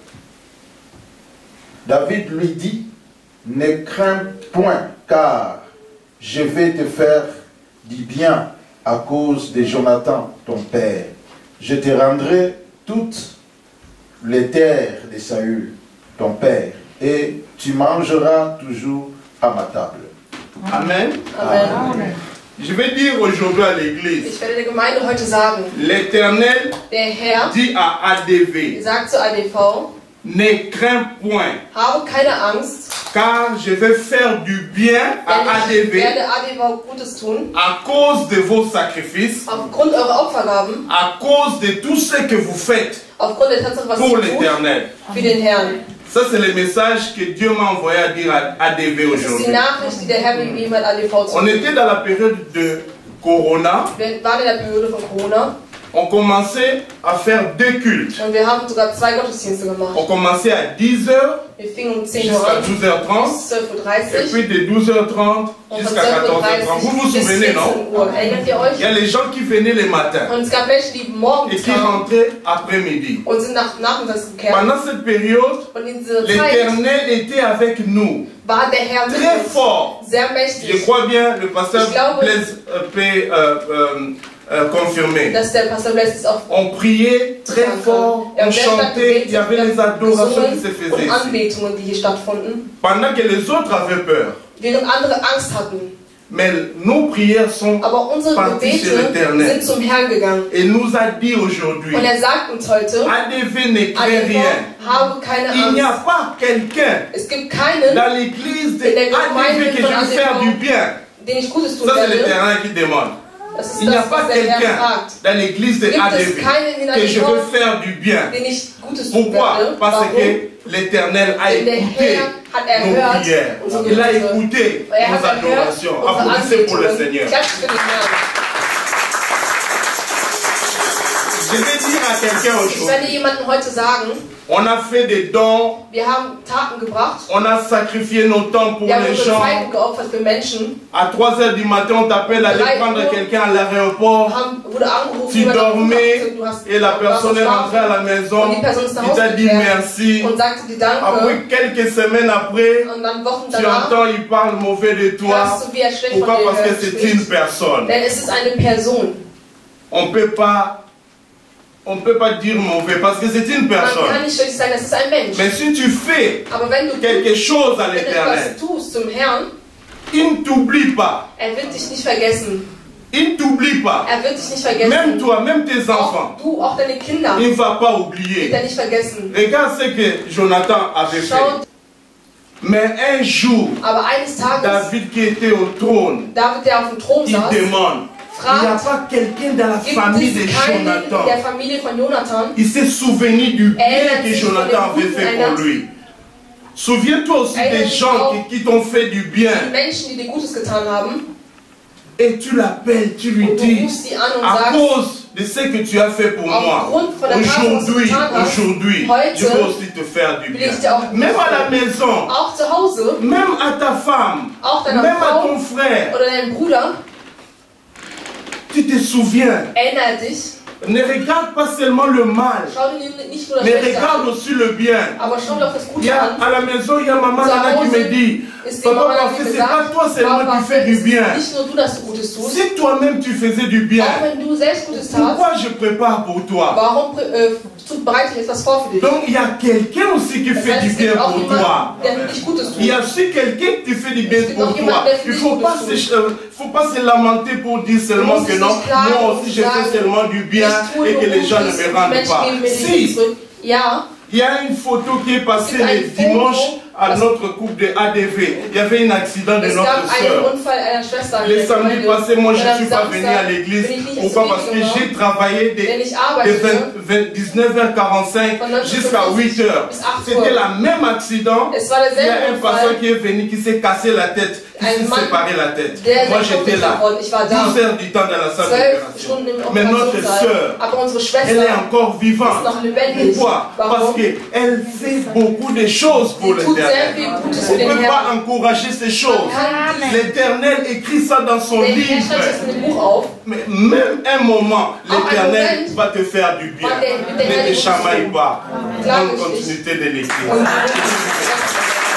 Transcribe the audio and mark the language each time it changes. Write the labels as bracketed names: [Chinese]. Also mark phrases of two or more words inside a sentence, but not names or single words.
[French] David lui dit, ne crains point, car je vais te faire du bien à cause de Jonathan, ton père. Je te rendrai toutes les terres de Saül, ton père, et tu mangeras toujours à ma table. Amen. Amen. Amen. Je vais dire aujourd'hui à l'église, [German] Ich werde der Gemeinde heute sagen, [French] l'Éternel [German] der Herr [French] dit à ADV, [German] sagt zu ADV, [French] ne crains point, [German] habe keine Angst, [French] car je vais faire du bien à [German] denn ich ADV werde ADV Gutes tun, [French] à cause de vos sacrifices, [German] aufgrund eurer Opfergaben, [French] à cause de tout ce que vous faites [German] aufgrund der Tatsache, was [French] pour [German] ihr tut, [French] l'Éternel. [German] für den Herrn. [French] Ça, c'est le message que Dieu m'a envoyé à dire à ADV [German] Das ist die [French] aujourd'hui. [German] Nachricht, die der Herr gegeben hat, ADV zu [French] On [German] tun. [French] était dans la période de Corona [German] Wir waren in der Periode von Corona [French] On commençait à faire 2 cultes. [German] Und wir haben sogar 2 Gottesdienste gemacht. [French] On commençait à 10 h [German] Wir fingen um 10 Uhr [French] jusqu'à [German] an, [French] 12h30. [German] bis 12:30 [French] Et [German] Uhr. [French] puis de 12h30 jusqu'à 14h30. Vous vous [German] bis souvenez, 14 [French] non? [German] Uhr. Erinnert ihr euch? [French] Il y a les gens qui venaient le matin [German] Und es gab welche, die morgens [French] et qui [German] kamen [French] rentraient après-midi. [German] und sind nachmittags gekehrt. [French] Pendant cette période, [German] Und in dieser Zeit [French] l'Éternel était avec nous. [German] war der Herr mit [French] Très [German] uns [French] fort. [German] sehr [French] Je [German] mächtig. [French] crois bien, le pasteur [German] Ich glaube, [French] Blaise peut confirmer. [German] Dass der Pastor Blaise es auch [French] On priait très fort, on chantait, il y avait les adorations qui se [German] und [French] faisaient ici. [German] Anbetungen, die hier stattfanden, [French] Pendant que les autres avaient peur. [German] während andere Angst hatten. [French] Mais nos prières sont [German] Aber unsere [French] parties chez [German] Gebete [French] l'Éternel. [German] sind zum Herrn gegangen. [French] Et nous a dit aujourd'hui, [German] Und er sagt uns heute, [French] ADV ne craint [German] Adevent, [French] rien. [German] habe keine [French] Il n'y a [German] Angst. [French] pas quelqu'un [German] Es gibt keinen, [French] dans l'église de [German] In der Gemeinde [French] ADV que je [German] von veux faire ADV. [French] du bien. [German] den ich Gutes tun [French] Ça c'est [German] werde. [French] l'Éternel qui demande. [German] Das ist [French] Il n'y a [German] das, [French] pas [German] was der Herr [French] quelqu'un [German] fragt. [French] dans l'église de Gibt es ADV [German] keinen in [French] que je veux [German] ADV, [French] faire du bien. [German] den ich Gutes tun [French] Pourquoi? [German] werde? [French] Parce [German] Warum? [French] que l'Éternel a [German] Denn der [French] écouté [German] Herr hat [French] nos [German] erhört [French] prières. [German] unsere [French] Il a [German] Gebete. [French] écouté [German] Er [French] nos [German] hat erhört [French] adorations. [German] unsere [French] Applaudissez pour le [German] Anbetungen. [French] Seigneur. [German] Klatscht für den Herrn. [French] Je vais dire à quelqu'un [German] Ich werde [French] aujourd'hui, [German] jemandem heute sagen, [French] on a fait des dons, [German] wir haben Taten gebracht, [French] on a sacrifié nos temps pour [German] wir haben [French] les [German] unsere [French] gens. [German] Zeiten geopfert für Menschen, [French] À 3 h du matin, on t'appelle à aller [German] 3 [French] prendre [German] Uhr. [French] quelqu'un à l'aéroport. [German] wurde angerufen, [French] Tu [German] jemand hat [French] dormais [German] gesagt, du hast [French] et la personne est rentrée à la maison. [German] und die Person ist nach [French] Il [German] Hause [French] t'a dit [German] gekehrt [French] merci. [German] und sagte dir Danke. [French] Après quelques semaines après, [German] Und dann Wochen [French] tu [German] danach [French] entends, il parle mauvais de toi. [German] hörst du, wie er schlecht von [French] Pourquoi? [German] dir [French] Parce que c'est une [German] spricht. [French] personne. [German] Denn es ist eine Person. [French] On ne peut pas dire mauvais parce que c'est une [German] Man kann [French] personne. [German] nicht schlecht sagen, das ist ein Mensch. [French] Mais si tu fais [German] Aber wenn du [French] quelque chose à [German] wenn du [French] l'Éternel, [German] etwas tust zum Herrn, [French] il ne t'oublie pas. [German] er wird dich nicht vergessen. [French] Il ne t'oublie pas. [German] Er wird dich nicht vergessen. [French] Même toi, même tes enfants, [German] Auch du, auch deine Kinder, [French] il ne va pas [German] wird [French] oublier. [German] er nicht vergessen. [French] Regarde ce que Jonathan avait fait. [German] Schau, [French] Mais un jour, [German] aber eines Tages, [French] David qui était au trône, [German] David, der auf dem Thron [French] il [German] saß, [French] demande, il n'y a [German] fragt, [French] pas quelqu'un dans la [German] gibt [French] famille de [German] es keinen in [French] Jonathan. [German] der Familie von Jonathan, [French] Il s'est souvenu du bien [German] Erinnert [French] que [German] sich von [French] Jonathan [German] dem [French] avait [German] Guten [French] fait [German] erinnert. [French] pour lui. Souviens-toi aussi [German] Erinnert [French] des [German] sich [French] gens [German] auch. [French] qui t'ont fait du bien. [German] die Menschen, die dir Gutes getan haben, [French] Et tu l'appelles, tu lui [German] und du [French] dis, [German] rufst sie an und [French] à [German] sagst, [French] cause de ce que tu as fait pour moi, [German] aufgrund von der Tat, was du [French] aujourd'hui, [German] getan hast, [French] aujourd'hui, [German] heute [French] je veux aussi te faire du [German] will [French] bien. [German] ich dir auch [French] Même à la maison, [German] auch zu Hause, [French] même à ta femme, [German] auch deiner [French] même à [German] Frau [French] ton frère, [German] oder deinem Bruder, [French] tu te souviens. [German] erinnere dich, [French] Ne regarde pas seulement le mal, [German] schau dir nicht nur das [French] mais [German] Schlechte [French] regarde [German] an, [French] aussi le bien. [German] aber schau dir auch das [French] Il [German] Gute [French] y a, [German] an. [French] à la maison, il y a maman Nana qui me dit, [German] Ist die [French] papa, [German] Mama [French] parfait, [German] die [French] c'est pas [German] gesagt, [French] toi seulement [German] Papa, [French] qui fais du bien. [German] nicht nur du, dass du Gutes tust, [French] Si toi-même tu faisais du bien, [German] auch wenn du selbst Gutes tatst, [French] pourquoi je prépare pour toi? [German] warum bereite ich etwas vor für dich? [French] Donc il y a quelqu'un aussi qui [German] Das [French] fait [German] heißt, [French] du [German] es [French] bien [German] gibt auch [French] pour [German] jemanden, [French] toi. [German] der für dich Gutes [French] Il y [German] tut. [French] a aussi quelqu'un qui fait du bien [German] Es gibt [French] pour [German] auch [French] toi. [German] jemanden, der für [French] Il ne [German] dich [French] faut pas, [German] Gutes tut. [French] faut pas se lamenter pour dire seulement [German] musst [French] que [German] es [French] non, [German] nicht klagen [French] moi [German] und [French] aussi je [German] sagen, [French] fais seulement du bien [German] Ich tue [French] et que [German] nur [French] les gens ne [German] Gutes [French] me [German] und die [French] rendent [German] Menschen [French] pas. [German] geben mir nichts [French] Si, [German] zurück. Ja, [French] il y a une photo qui est passée C'est un le dimanche photo. à notre couple de ADV. Il y avait un accident de [German] es [French] notre [German] gab einen [French] sœur. [German] Unfall einer Schwester. in [French] Le [German] der [French] samedi [German] Gemeinde. [French] passé, moi je [German] Und [French] ne [German] am [French] suis pas venu à [German] Samstag [French] l'église. [German] bin ich nicht [French] Pourquoi? [German] ins [French] Parce que [German] Video [French] j'ai travaillé [German] Denn ich [French] de [German] arbeitete [French] 19h45 [German] von 19:45 [French] jusqu'à 8h. [German] bis 8 [French] C'était [German] Uhr. [French] le même accident. [German] Es war [French] Il y a [German] derselbe [French] un patient [German] Unfall. [French] qui est venu, qui s'est cassé la tête, qui [German] Ein [French] s'est [German] Mann, [French] séparé la tête. [German] der [French] Moi [German] sein Kopf [French] j'étais là. [German] gebrochen. Ich war da. [French] 12 heures du temps dans la salle [German] 12 [French] d'opération. [German] Stunden im [French] Mais notre [German] Operationssaal. [French] sœur, [German] Aber unsere [French] elle est [German] Schwester [French] encore vivante. [German] ist noch lebendig. [French] Pourquoi? Parce [German] Warum? [French] qu'elle fait beaucoup de choses pour [German] Sie tut sehr [French] l'Éternel. [German] viel Gutes [French] On [German] für [French] ne [German] den [French] peut pas [German] Herrn. [French] encourager ces choses. [German] Amen. [French] L'Éternel écrit ça dans son [German] Der Herr [French] livre. [German] schreibt das in dem Buch auf. [French] Mais même un moment, l'Éternel [German] Moment, [French] va te faire du bien. [German] wird der Herr [French] Ne te [German] Gutes [French] chamaille [German] tun. [French] pas. [German] Klage [French] Bonne [German] dich nicht. [French] continuité de l'écrire. [German] Und